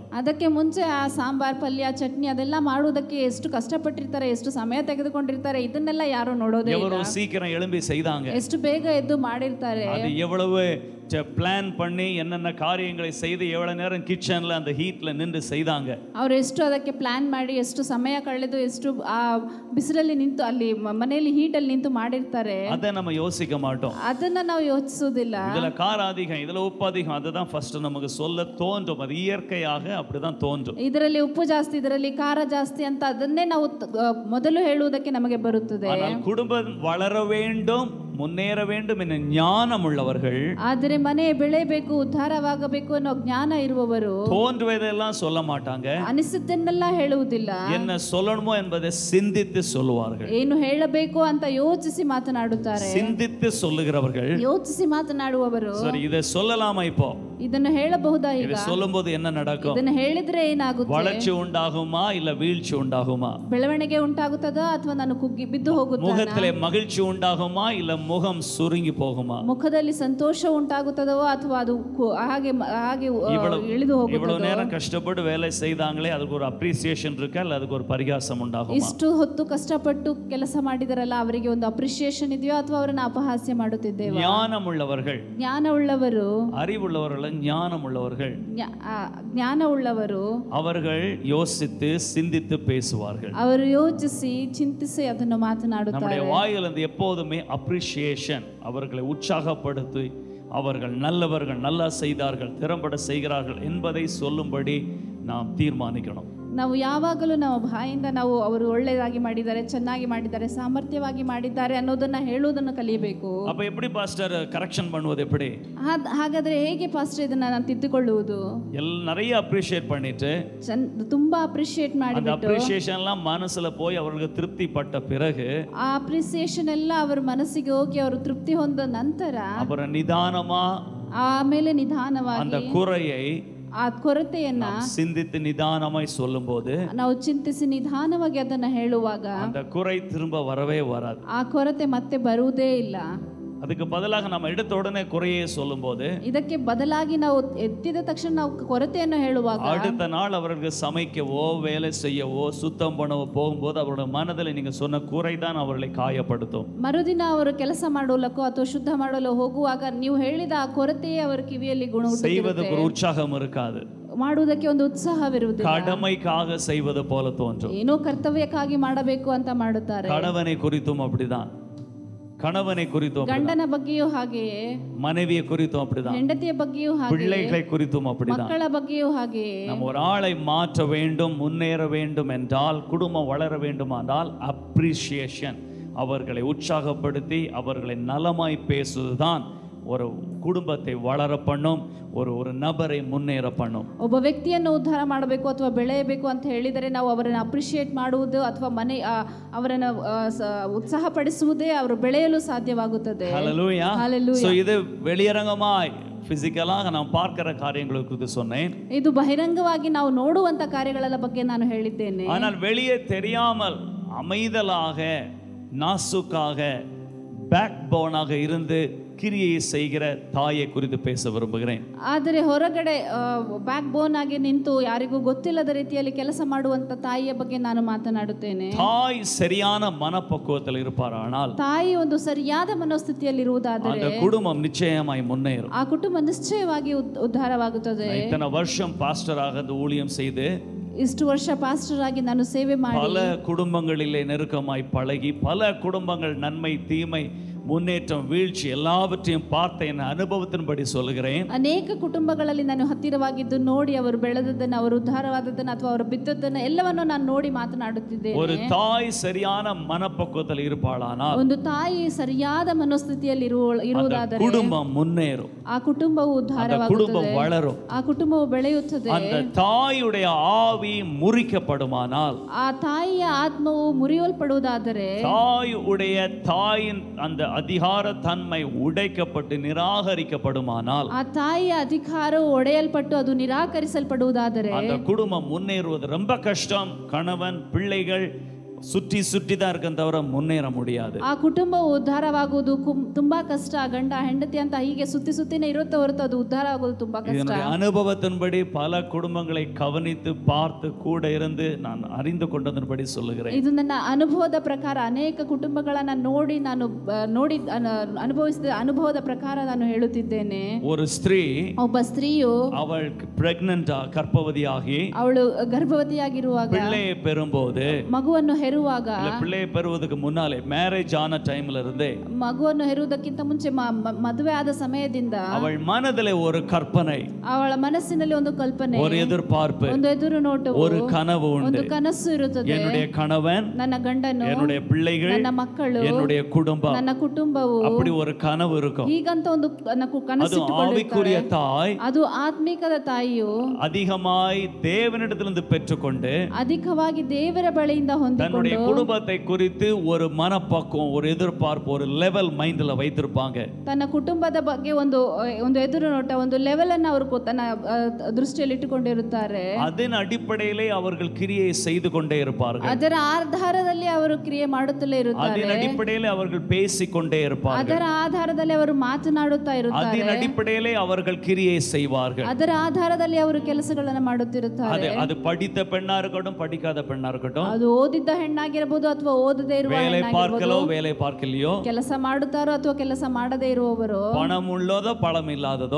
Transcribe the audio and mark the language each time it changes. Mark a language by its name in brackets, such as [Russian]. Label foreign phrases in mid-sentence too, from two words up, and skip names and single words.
[Kannada] ಅದಕ್ಕೆ ಮುಂಚೆ ಆ ಸಾಂಬಾರ್, ಪಲ್ಯ, ಚಟ್ನಿ ಅದೆಲ್ಲ ಮಾಡುವುದಕ್ಕೆ ಎಷ್ಟು ಕಷ್ಟಪಟ್ಟಿರ್ತಾರೆ, ಎಷ್ಟು ಸಮಯ ತೆಗೆದುಕೊಂಡಿರ್ತಾರೆ, ಇದನ್ನೆಲ್ಲ ಯಾರು ನೋಡೋದೇ ಇಲ್ಲ. [Tamil] எவ்வளவு சீக்கிரம் எழும்பி செய்தாங்க, [Kannada] ಎಷ್ಟು ಬೇಗ ಎದ್ದು ಮಾಡಿರ್ತಾರೆ. [Tamil] அது எவ்வளவு பிளான் பண்ணி என்னென்ன காரியங்களை செய்து எவ்வளவு நேரம் கிச்சன்ல அந்த ஹீட்ல நின்று செய்தாங்க. [Kannada] ಅವರು ಎಷ್ಟು ಅದಕ್ಕೆ ಪ್ಲಾನ್ ಮಾಡಿ, ಎಷ್ಟು ಸಮಯ ಕಳೆದು, ಎಷ್ಟು ಆ ಬಿಸಿಲಲ್ಲಿ ನಿಂತು, ಅಲ್ಲಿ ಮನೆಯಲ್ಲಿ ಹೀಟಲ್ಲಿ ನಿಂತು ಮಾಡಿರ್ತಾರೆ. [Tamil] அதை நம்ம யோசிக்க மாட்டோம். [Kannada] ಅದನ್ನ ನಾವು ಯೋಚಿಸುವುದಿಲ್ಲ. [Tamil] இதுல காரம் அதிகம், இதுல உப்பு அதிகம், அதுதான் ஃபர்ஸ்ட் நமக்கு சொல்ல தோன்றும். அது இயற்கையாக அப்படிதான் தோன்றும். [Kannada] ಇದರಲ್ಲಿ ಉಪ್ಪು ಜಾಸ್ತಿ, ಇದರಲ್ಲಿ ಖಾರ ಜಾಸ್ತಿ ಅಂತ ಅದನ್ನೇ ನಾವು ಮೊದಲು ಹೇಳುವುದಕ್ಕೆ ನಮಗೆ ಬರುತ್ತದೆ. [Tamil] ஆனால் குடும்பம் வளர வேண்டும், முன்னேற வேண்டும் என்ற ஞானம் உள்ளவர்கள், [Kannada] ಆದರೆ ಮನೆ ಬೆಳೆಯಬೇಕು, ಉದ್ಧಾರವಾಗಬೇಕು ಅನ್ನೋ ಜ್ಞಾನ ಇರುವವರು [Tamil] தோன்றுவதெல்லாம் சொல்ல மாட்டாங்க. [Kannada] ಅನಿಸಿದ್ದನ್ನೆಲ್ಲ ಹೇಳುವುದಿಲ್ಲ. [Tamil] என்ன சொல்லணுமோ என்பதை சிந்தித்து சொல்லுவார்கள். [Kannada] ಏನು ಹೇಳಬೇಕು ಅಂತ ಯೋಚಿಸಿ ಮಾತನಾಡುತ್ತಾರೆ. [Tamil] சிந்தித்து சொல்லுகிறவர்கள், [Kannada] ಯೋಚಿಸಿ ಮಾತನಾಡುವವರು. [Tamil] சரி இதை சொல்லலாமா, இப்போ [Kannada] ಇದನ್ನು ಹೇಳಬಹುದಾ? ಈಗ [Tamil] இதை சொல்லும்போது என்ன நடக்கும்? [Kannada] ಇದನ್ನು ಹೇಳಿದ್ರೆ ಏನಾಗುತ್ತೆ? [Tamil] வளர்ச்சி உண்டாகுமா இல்ல வீழ்ச்சி உண்டாகுமா? [Kannada] ಬೆಳವಣಿಗೆ ಉಂಟಾಗುತ್ತದಾ ಅಥವಾ ನಾನು ಕುಗ್ಗಿ ಬಿದ್ದು ಹೋಗುತ್ತೇನೆ? [Tamil] முகத்திலே மகிழ்ச்சி உண்டாகுமா இல்ல முகம் சுருங்கி போகுமா? [Kannada] ಮುಖದಲ್ಲಿ ಸಂತೋಷ ಉಂಟಾಗುತ್ತದೋ ಅಥವಾ ಅದು ಹಾಗೆ ಹಾಗೆ ಇಳಿದು ಹೋಗುತ್ತದೋ? [Tamil] இவ்வளவு நேரம் கஷ்டப்பட்டு வேலை செய்தாங்களே, அதுக்கு ஒரு அப்ரிசியேஷன் இருக்கா இல்ல அதுக்கு ஒரு பரிகாசம் உண்டாகுமா? [Kannada] ಇಷ್ಟು ಹೊತ್ತು ಕಷ್ಟಪಟ್ಟು ಕೆಲಸ ಮಾಡಿದರಲ್ಲ, ಅವರಿಗೆ ಒಂದು ಅಪ್ರಿಸಿಯೇಷನ್ ಇದೆಯೋ ಅಥವಾ ಅವರನ್ನು ಅಪಹಾಸ್ಯ ಮಾಡುತ್ತಿದ್ದೇವೆ? [Tamil] ஞானமுள்ளவர்கள், [Kannada] ಜ್ಞಾನವುಳ್ಳವರು, [Tamil] அறிவுள்ளவர்கள், ஞானமுள்ளவர்கள், [Kannada] ಜ್ಞಾನವುಳ್ಳವರು [Tamil] அவர்கள் யோசித்து சிந்தித்து பேசுவார்கள். [Kannada] ಅವರು ಯೋಚಿಸಿ ಚಿಂತಿಸಿ ಅದನ್ನು ಮಾತನಾಡುತ್ತಾರೆ. [Tamil] நம்முடைய வாயிலிருந்து எப்போதுமே அப்ரிசியேஷன், அவர்களை உற்சாகப்படுத்தி அவர்கள் நல்லவர்கள், நல்லா செய்தார்கள், திறம்பட செய்கிறார்கள் என்பதை சொல்லும்படி நாம் தீர்மானிக்கணும். [Kannada] ನಾವು ಯಾವಾಗಲೂ ನಮ್ಮ ಬಾಯಿಂದ ನಾವು ಅವರು ಒಳ್ಳೆಯದಾಗಿ ಮಾಡಿದ್ದಾರೆ, ಚೆನ್ನಾಗಿ ಮಾಡಿದ್ದಾರೆ, ಸಾಮರ್ಥ್ಯವಾಗಿ ಮಾಡಿದ್ದಾರೆ ಅನ್ನೋದನ್ನ ಹೇಳುವುದನ್ನು ಕಲಿಯಬೇಕು. [Tamil] அப்ப எப்படி பாஸ்டர் கரெக்ஷன் பண்ணுவது எப்படி? [Kannada] ಹಾಗಾದ್ರೆ ಹೇಗೆ ಪಾಸ್ಟರ್ ಇದನ್ನ ನಾನು ತಿದ್ದುಕೊಳ್ಳುವುದು? [Tamil] நிறைய அப்ரிஷியேட் பண்ணிட்டு, [Kannada] ತುಂಬಾ ಅಪ್ರಿಷಿಯೇಟ್ [Tamil] அந்த [Kannada] ಮಾಡಿಬಿಟ್ಟು, [Tamil] அப்ரிஷியேஷன் எல்லாம் மனசுல போய் அவர்களுக்கு திருப்தி பட்ட பிறகு, [Kannada] ಆ ಅಪ್ರಿಸಿಯೇಷನ್ ಎಲ್ಲ ಅವರ ಮನಸ್ಸಿಗೆ ಹೋಗಿ ಅವರು ತೃಪ್ತಿ ಹೊಂದ ನಂತರ, [Tamil] அப்புறம் நிதானமா [Kannada] ಆಮೇಲೆ ನಿಧಾನವಾಗಿ [Tamil] அந்த குறையை [Kannada] ಆ ಕೊರತೆಯನ್ನ [Tamil] சிந்தித்து நிதானமாய் சொல்லும்போது, [Kannada] ನಾವು ಚಿಂತಿಸಿ ನಿಧಾನವಾಗಿ ಅದನ್ನ ಹೇಳುವಾಗ [Tamil] அந்த குறை திரும்ப வரவே வராது. [Kannada] ಆ ಕೊರತೆ ಮತ್ತೆ ಬರುವುದೇ ಇಲ್ಲ. [Tamil] அதுக்கு பதிலாக நம்ம எடுத்த உடனே குறையே சொல்லும்போது, [Kannada] ಇದಕ್ಕೆ ಬದಲಾಗಿ ನಾವು ಎತ್ತಿದ ತಕ್ಷಣ ನಾವು ಕೊರತೆಯನ್ನು ಹೇಳುವಾಗ, [Tamil] அடுத்த நாள் அவர்களுக்கு சமைக்கவோ வேலை செய்யவோ சுத்தம் பண்ணவோ போகும்போது அவருடைய மனதில் நீங்க சொன்ன குறைதான் அவர்களை காயப்படுத்தும். [Kannada] ಮರುದಿನ ಅವರು ಕೆಲಸ ಮಾಡಲಕ್ಕೋ ಅಥವಾ ಶುದ್ಧ ಮಾಡಲು ಹೋಗುವಾಗ ನೀವು ಹೇಳಿದ ಆ ಕೊರತೆಯೇ ಅವರ ಕಿವಿಯಲ್ಲಿ [Tamil] செய்வதற்கு ஒரு உற்சாகம் இருக்காது. [Kannada] ಮಾಡುವುದಕ್ಕೆ ಒಂದು ಉತ್ಸಾಹವಿರುವುದಿಲ್ಲ. [Tamil] கடமைக்காக செய்வது போல தோன்றும். [Kannada] ಏನೋ ಕರ್ತವ್ಯಕ್ಕಾಗಿ ಮಾಡಬೇಕು ಅಂತ ಮಾಡುತ್ತಾರೆ. [Tamil] கணவனை குறித்தும் அப்படிதான், கணவனை குறித்தும் [Kannada] ಗಂಡನ ಬಗ್ಗೆಯೂ ಹಾಗೆಯೇ, [Tamil] மனைவியை குறித்தும் அப்படிதான், [Kannada] ಹೆಂಡತಿಯ ಬಗ್ಗೆಯೂ ಹಾಗೆ, [Tamil] பிள்ளைகளை குறித்தும் அப்படிதான். [Kannada] ಮಕ್ಕಳ ಬಗ್ಗೆಯೂ ಹಾಗೆಯೇ. [Tamil] நம்ம ஒரு ஆளை மாற்ற வேண்டும், முன்னேற வேண்டும் என்றால், குடும்பம் வளர வேண்டுமானால் அப்ரிசியேஷன், அவர்களை உற்சாகப்படுத்தி அவர்களை நலமாய் பேசுவதுதான் ஒரு குடும்பத்தை வளர பண்ணும், ஒரு நபரை முன்னேற பண்ணும். [Kannada] ಒಬ್ಬ ವ್ಯಕ್ತಿಯನ್ನು ಉದ್ಧಾರ ಮಾಡಬೇಕು ಅಥವಾ ಬೆಳೆಯಬೇಕು ಅಂತ ಹೇಳಿದರೆ ನಾವು ಅವರನ್ನು ಅಪ್ರಿಷಿಯೇಟ್ ಮಾಡುವುದು ಅಥವಾ ಅವರನ್ನು ಉತ್ಸಾಹಪಡಿಸುವುದೇ ಅವರು ಬೆಳೆಯಲು ಸಾಧ್ಯವಾಗುತ್ತದೆ. [Tamil] ஹல்லேலூயா. [Kannada] Hallelujah. [Tamil] சோ இது வெளியரங்கமாய் [Kannada] ಫಿಸಿಕಲಾಗಿ ನಾವು [Tamil] பார்க்கிற காரியங்களை குறித்து சொன்னேன். [Kannada] ಇದು ಬಹಿರಂಗವಾಗಿ ನಾವು ನೋಡುವಂತ ಕಾರ್ಯಗಳ ಬಗ್ಗೆ ನಾನು ಹೇಳಿದ್ದೇನೆ. [Tamil] ஆனால் வெளியே தெரியாமல் அமைதலாக நாசுக்காக [English] back bone-ஆக [Tamil] இருந்து கிரியை செய்கிற தாயை குறித்து பேச விரும்புகிறேன். [Kannada] ಆದರೆ ಹೊರಗಡೆ [English] back bone [Kannada] ಆಗಿ ನಿಂತು ಯಾರಿಗೂ ಗೊತ್ತಿಲ್ಲದ ರೀತಿಯಲ್ಲಿ ಕೆಲಸ ಮಾಡುವಂತ ತಾಯಿಯ ಬಗ್ಗೆ ನಾನು ಮಾತನಾಡುತ್ತೇನೆ. [Tamil] தாய் சரியான மனப்பக்குவத்தில் இருப்பாரானால், [Kannada] ತಾಯಿ ಒಂದು ಸರಿಯಾದ ಮನೋಸ್ಥಿತಿಯಲ್ಲಿ ಇರುವುದಾದರೆ [Tamil] அந்த குடும்பம் நிச்சயமாய் முன்னேறும். [Kannada] ಆ ಕುಟುಂಬ ನಿಶ್ಚಯವಾಗಿ ಉದ್ಧಾರವಾಗುತ್ತದೆ. [Tamil] இத்தனை வருஷம் பாஸ்டராக ஊழியம் செய்து [Kannada] ಇಷ್ಟು ವರ್ಷ ಪಾಸ್ಟರ್ ಆಗಿ ನಾನು ಸೇವೆ ಮಾಡಿ [Tamil] பல குடும்பங்களிலே நெருக்கமாய் பழகி பல குடும்பங்கள் நன்மை தீமை முன்னேற்றம் வீழ்ச்சி எல்லாவற்றையும் பார்த்த என் அனுபவத்தின்படி சொல்கிறேன். [Kannada] ಅನೇಕ ಕುಟುಂಬಗಳಲ್ಲಿ ನಾನು ಹತ್ತಿರವಾಗಿದ್ದು ನೋಡಿ ಅವರು ಬೆಳೆದದ್ದನ್ನು, ಅವರು ಉದ್ಧಾರವಾದದ್ದನ್ನು ಅಥವಾ ಅವರು ಬಿದ್ದದ್ದನ್ನು ಎಲ್ಲವನ್ನೂ ನಾನು ನೋಡಿ ಮಾತನಾಡುತ್ತಿದ್ದೇನೆ. [Tamil] ஒரு தாய் சரியான மனப்பக்குவத்தில் இருப்பாளானால், [Kannada] ಒಂದು ತಾಯಿ ಸರಿಯಾದ ಮನೋಸ್ಥಿತಿಯಲ್ಲಿ ಇರುವುದಾದರೆ [Tamil] குடும்பம் முன்னேறும், [Kannada] ಆ ಕುಟುಂಬವು [Tamil] குடும்பம் [Kannada] ಉದ್ಧಾರವಾಗುತ್ತದೆ, [Tamil] வளரும். [Kannada] ಆ ಕುಟುಂಬವು ಬೆಳೆಯುತ್ತದೆ. [Tamil] அந்த தாயுடைய ஆவி முறிக்கப்படுமானால், [Kannada] ಆ ತಾಯಿಯ ಆತ್ಮವು ಮುರಿಯಲ್ಪಡುವುದಾದರೆ, [Tamil] தாயின் அந்த அதிகார தன்மை உடைக்கப்பட்டு நிராகரிக்கப்படுமானால், [Kannada] ಆ ತಾಯಿಯ ಅಧಿಕಾರವು ಒಡೆಯಲ್ಪಟ್ಟು ಅದು ನಿರಾಕರಿಸಲ್ಪಡುವುದಾದರೆ [Tamil] அந்த குடும்பம் முன்னேறுவது ரொம்ப கஷ்டம். கணவன் பிள்ளைகள் சுற்றி சுற்றி தான் இருக்க தவிர முன்னேற முடியாது. [Kannada] ಆ ಕುಟುಂಬವು ಉದ್ಧಾರವಾಗುವುದು ತುಂಬಾ ಕಷ್ಟ. ಗಂಡ ಹೆಂಡತಿ ಅಂತ ಹೀಗೆ ಸುತ್ತಿ ಸುತ್ತಿನೇ ಇರುತ್ತೆ ಹೊರತು ಅದು ಉದ್ಧಾರ ಆಗೋದು ತುಂಬಾ ಕಷ್ಟ. [Tamil] என்னுடைய அனுபவத்தின்படி பல குடும்பங்களை கவனித்து பார்த்து கூட இருந்து நான் அறிந்து கொண்டதன்படி சொல்லுகிறேன். [Kannada] ಇದು ನನ್ನ ಅನುಭವದ ಪ್ರಕಾರ ಅನೇಕ ಕುಟುಂಬಗಳನ್ನ ನೋಡಿ ಅನುಭವಿಸಿದ ಅನುಭವದ ಪ್ರಕಾರ ನಾನು ಹೇಳುತ್ತಿದ್ದೇನೆ. [Tamil] ஒரு ஸ்திரீ, [Kannada] ಒಬ್ಬ ಸ್ತ್ರೀಯು [Tamil] அவள் பிரெக்னன்ட் கர்ப்பவதியாகி [Kannada] ಅವಳು ಗರ್ಭವತಿಯಾಗಿರುವಾಗ [Tamil] பிள்ளையை பெறும்போது, [Kannada] ಮಗುವನ್ನು ಹೆರುವಾಗ, [Tamil] பிள்ளையை பெறுவதற்கு முன்னாலே மேரேஜ் ஆன டைம்ல இருந்தே [Kannada] ಮಗುವನ್ನು ಹೆರುವುದಕ್ಕಿಂತ ಮುಂಚೆ ಮದುವೆ ಆದ ಸಮಯದಿಂದ [Tamil] அவள் மனதிலே ஒரு கற்பனை, [Kannada] ಅವಳ ಮನಸ್ಸಿನಲ್ಲಿ ಒಂದು ಕಲ್ಪನೆ, [Tamil] ஒரு எதிர்பார்ப்பு, [Kannada] ಒಂದು ಎದುರು ನೋಟವು, [Tamil] ஒரு கனவு உண்டு. [Kannada] ಒಂದು ಕನಸು ಇರುತ್ತದೆ. [Tamil] என்னுடைய கணவன், [Kannada] ನನ್ನ ಗಂಡನು, [Tamil] என்னுடைய பிள்ளைகள், [Kannada] ನನ್ನ ಮಕ್ಕಳು, [Tamil] என்னுடைய குடும்பம், [Kannada] ನನ್ನ ಕುಟುಂಬವು, [Tamil] அப்படி ஒரு கனவு இருக்கும். [Kannada] ಹೀಗಂತ ಒಂದು [Tamil] அது ஆவிக்குரிய தாய் [Kannada] ಅದು ಆತ್ಮಿಕದ ತಾಯಿಯು [Tamil] அதிகமாய் தேவனிடத்திலிருந்து பெற்றுக்கொண்டு [Kannada] ಅಧಿಕವಾಗಿ ದೇವರ ಬಳಿಯಿಂದ ಹೊಂದಿಕೊಂಡು [Tamil] தன்னுடைய குடும்பத்தை குறித்து ஒரு மனப்பக்குவம், ஒரு எதிர்பார்ப்பு, ஒரு [English] level mind-ல [Tamil] வைத்திருப்பாங்க. [Kannada] ತನ್ನ ಕುಟುಂಬದ ಬಗ್ಗೆ ಒಂದು ಎದುರು ನೋಟ, ಒಂದು ಲೆವೆಲ್ ಅನ್ನು ಅವರು ತನ್ನ ದೃಷ್ಟಿಯಲ್ಲಿ ಇಟ್ಟುಕೊಂಡಿರುತ್ತಾರೆ. [Tamil] அதன் அடிப்படையிலே அவர்கள் கிரியை செய்து கொண்டே இருப்பார்கள். [Kannada] ಅದರ ಆಧಾರದಲ್ಲಿ ಅವರು ಕ್ರಿಯೆ ಮಾಡುತ್ತಲೇ ಇರುತ್ತಾರೆ. [Tamil] அதன் அடிப்படையிலே அவர்கள் பேசிக்கொண்டே இருப்பார்கள். [Kannada] ಅದರ ಆಧಾರದಲ್ಲಿ ಅವರು ಮಾತನಾಡುತ್ತಾ ಇರುತ್ತಾರೆ. [Tamil] அதன் அடிப்படையிலே அவர்கள் கிரியை செய்வார்கள். [Kannada] ಅದರ ಆಧಾರದಲ್ಲಿ ಅವರು ಕೆಲಸಗಳನ್ನು ಮಾಡುತ್ತಿರುತ್ತಾರೆ. [Tamil] அது படித்த பெண்ணா இருக்கட்டும், படிக்காத பெண்ணா இருக்கட்டும், [Kannada] ಅದು ಓದಿದ್ದ ಹೆಣ್ಣಾಗಿರಬಹುದು ಅಥವಾ ಓದದೇ ಇರುವ [Tamil] வேலை பார்க்கலோ [Kannada] ಹೆಣ್ಣಾಗಿರಬಹುದು, [Tamil] வேலை பார்க்கலையோ, [Kannada] ಕೆಲಸ ಮಾಡುತ್ತಾರೋ ಅಥವಾ ಕೆಲಸ ಮಾಡದೇ ಇರುವವರು, [Tamil] பணம் உள்ளதோ பணம் இல்லாததோ,